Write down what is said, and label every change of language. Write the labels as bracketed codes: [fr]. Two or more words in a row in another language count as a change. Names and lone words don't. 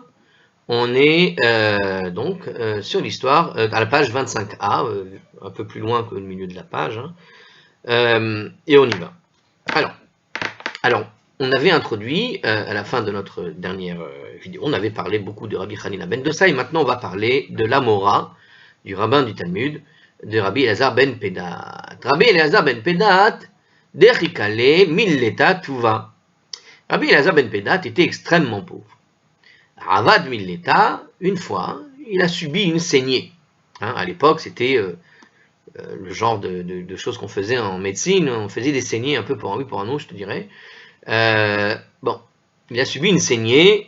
[fr] On est sur l'histoire, à la page 25a, un peu plus loin que le milieu de la page, hein. Et on y va. Alors, on avait introduit, à la fin de notre dernière vidéo, on avait parlé beaucoup de Rabbi Hanina ben Dossa, et maintenant on va parler de l'Amora, du rabbin du Talmud, de Rabbi Elazar ben Pedat. [arc] Rabbi Elazar ben Pedat, דחיקא ליה מילתא טובא. [fr] Rabbi Elazar ben Pedat était extrêmement pauvre. [arc] עבד מילתא, [fr] une fois, il a subi une saignée. À l'époque, c'était le genre de choses qu'on faisait en médecine. On faisait des saignées un peu pour un oui, pour un non, je te dirais. Il a subi une saignée.